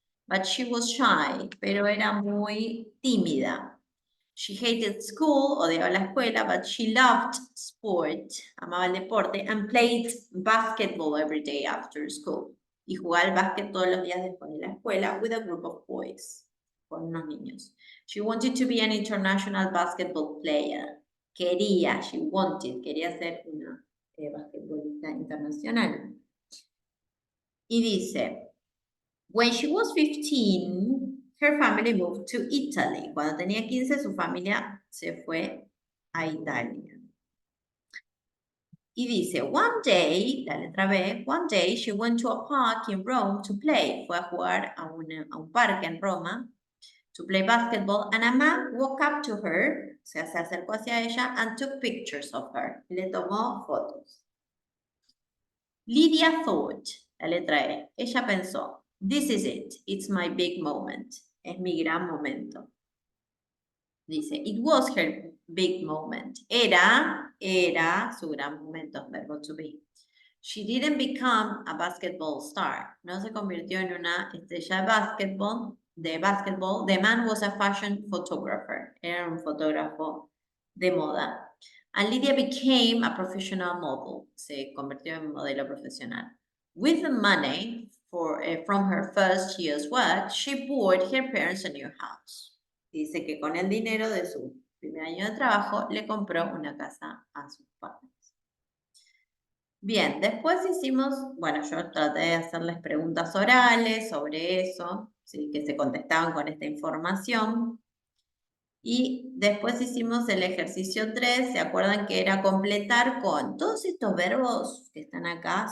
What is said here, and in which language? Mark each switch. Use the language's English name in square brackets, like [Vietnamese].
[English] But she was shy, [Spanish] pero era muy tímida. [English] She hated school, [Spanish] odiaba la escuela, [English] but she loved sport, [Spanish] amaba el deporte, [English] and played basketball every day after school. [Spanish] Y jugaba al básquet todos los días después de la escuela [English] with a group of boys, [Spanish] con unos niños. [English] She wanted to be an international basketball player. [Spanish] Quería ser una basquetbolista internacional. Y dice, [English] when she was 15, her family moved to Italy. [Spanish] Cuando tenía 15, su familia se fue a Italia. Y dice, [English] one day, [Spanish] la letra B, [English] one day she went to a park in Rome to play. [Spanish] Fue a jugar a un parque en Roma [English] to play basketball, and a man walked up to her, [Spanish] se acercó hacia ella, [English] and took pictures of her. [Spanish] Le tomó fotos. [English] Lydia thought, [Spanish] la letra E, ella pensó, [English] this is it, it's my big moment, [Spanish] es mi gran momento. [English] Dice, it was her big moment. [Spanish] Era su gran momento, verbo to be. [English] She didn't become a basketball star. [Spanish] No se convirtió en una estrella de básquetbol. [English] The man was a fashion photographer. [Spanish] Era un fotógrafo de moda. [English] And Lydia became a professional model. [Spanish] Se convirtió en modelo profesional. [English] With the money from her first year's work, she bought her parents a new house. [Spanish] Dice que con el dinero de su primer año de trabajo le compró una casa a sus padres. Bien, después hicimos, bueno, yo traté de hacerles preguntas orales sobre eso, ¿sí? Que se contestaban con esta información. Y después hicimos el ejercicio 3, ¿se acuerdan que era completar con todos estos verbos que están acá?